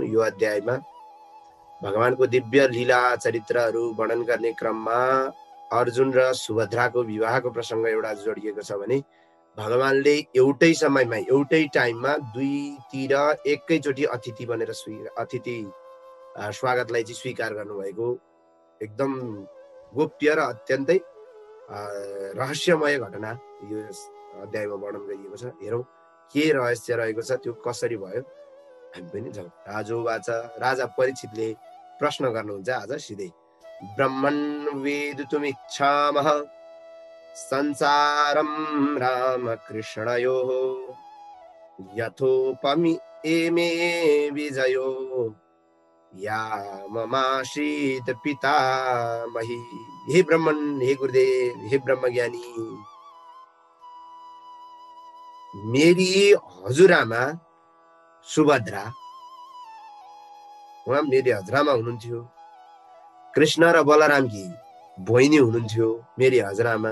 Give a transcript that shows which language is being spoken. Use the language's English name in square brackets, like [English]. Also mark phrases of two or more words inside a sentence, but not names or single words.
[Nepali] यो अध्यायमा भगवानको दिव्य लीला चरित्रहरू वर्णन गर्ने क्रममा अर्जुन र सुभद्राको विवाहको प्रसंग एउटा जोडिएको छ भने भगवानले एउटै समयमा एउटै टाइममा दुईतिर एकैचोटि अतिथि बनेर अतिथि स्वागतलाई चाहिँ स्वीकार गर्नुभएको एकदम गोप्य र अत्यन्तै रहस्यमय घटना यो अध्यायमा वर्णन गरिएको छ। हेरौँ के रहस्य रहेको छ, त्यो कसरी भयो हामी पनि जाउँ। राजा परीक्षितले प्रश्न गर्नुहुन्छ आज सिधै। [Sanskrit] ब्रह्मन् वेदितुमिच्छामः संसारं रामकृष्णयोः यथोपमि एमे विजयो या ममासीत पितामही। [Nepali] हे ब्रह्मन, हे गुरुदेव, हे ब्रह्मज्ञानी, मेरी हजुरआमा सुभद्रा, उहाँ मेरी हजुरआमा हुनुहुन्थ्यो। कृष्ण र बलरामकी बहिनी हुनुहुन्थ्यो मेरी हजुरआमा।